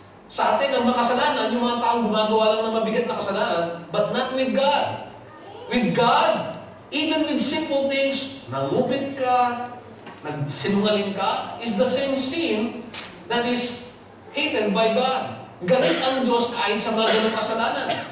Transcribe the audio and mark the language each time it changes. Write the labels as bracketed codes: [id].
[tl] Sa atin, ang makasalanan, yung mga taong gumagawa lang ng mabigat na kasalanan, [en] but not with God. With God, even with simple things, [tl] nangupit ka, nagsinungaling ka, [en] is the same sin that is hated by God. [tl] Galit ang Diyos kahit sa mga ganong kasalanan.